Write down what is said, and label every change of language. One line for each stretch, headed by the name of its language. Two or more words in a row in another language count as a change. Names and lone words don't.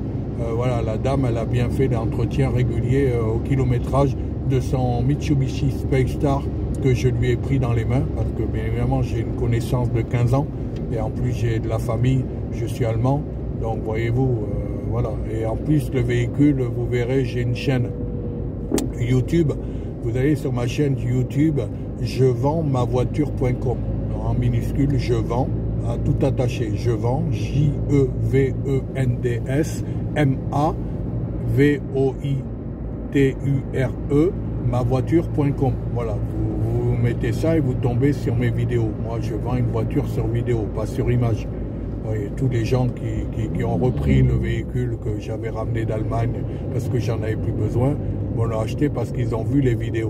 French: Voilà, la dame, elle a bien fait l'entretien régulier au kilométrage de son Mitsubishi Space Star que je lui ai pris dans les mains parce que, bien évidemment, j'ai une connaissance de 15 ans et en plus, j'ai de la famille, je suis allemand. Donc, voyez-vous, voilà. Et en plus, le véhicule, vous verrez, j'ai une chaîne YouTube. Vous allez sur ma chaîne YouTube, je vends ma voiture.com. En minuscule, je vends, à tout attaché. Je vends, J-E-V-E-N-D-S, M-A-V-O-I-T-U-R-E, mavoiture.com. Voilà, vous mettez ça et vous tombez sur mes vidéos. Moi, je vends une voiture sur vidéo, pas sur image. Vous voyez, tous les gens qui ont repris le véhicule que j'avais ramené d'Allemagne parce que j'en avais plus besoin, l'ont acheté parce qu'ils ont vu les vidéos.